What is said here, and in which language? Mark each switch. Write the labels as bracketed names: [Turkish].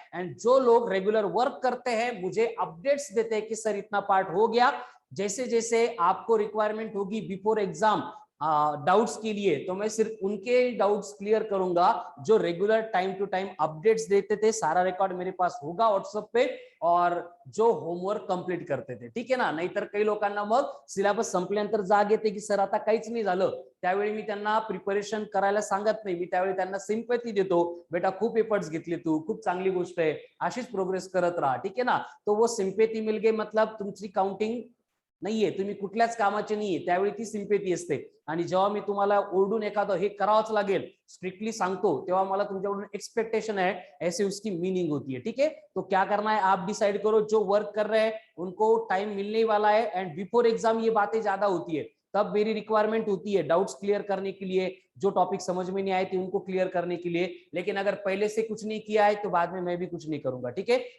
[Hindi] And जो लोग regular work करते हैं मुझे अपडेट्स देते हैं कि सर इतना पार्ट हो गया। जैसे जैसे आपको रिक्वायरमेंट होगी बिफोर एग्जाम डाउट्स के लिए तो मैं सिर्फ उनके डाउट्स क्लियर करूंगा जो regular time to time updates देते थे। सारा रिकॉर्ड मेरे पास होगा व्हाट्सएप पे और जो होमवर्क कंप्लीट करते थे, [Marathi] ठीक आहे ना। नाहीतर काही लोकांना मग सिलेबस संपल्यानंतर जाग येते की सर आता काहीच नाही झालं, त्यावेळी मी त्यांना प्रिपरेशन करायला सांगत नाही, मी त्यावेळी त्यांना सिंपथी देतो, बेटा खूप एफर्ट्स घेतले तू, खूप चांगली गोष्ट आहे, अशीच प्रोग्रेस करत राहा, ठीक आहे ना। [Hindi] तो वो सिंपथी मिल गई मतलब [Marathi] तुमची काउंटिंग नाहीये, तुम्ही कुठल्याच कामाचे नाहीये, त्यावेळी ती सिंपथी असते। आणि जेव्हा मी तुम्हाला ओरडून एखादं हे करावंच लागेल स्ट्रिक्टली सांगतो तेव्हा मला तुमच्याकडून एक्सपेक्टेशन [Hindi] है, ऐसे उसकी मीनिंग होती है। ठीक है, तो क्या करना है आप डिसाइड करो। जो वर्क कर रहे हैं उनको टाइम मिलने वाला है एंड बिफोर एग्जाम ये बातें ज्यादा होती है, तब मेरी रिक्वायरमेंट होती है डाउट्स क्लियर करने के लिए, जो टॉपिक समझ में नहीं आए थे उनको क्लियर करने के लिए। लेकिन अगर पहले से कुछ नहीं किया है तो बाद में मैं भी कुछ नहीं करूंगा, ठीक है।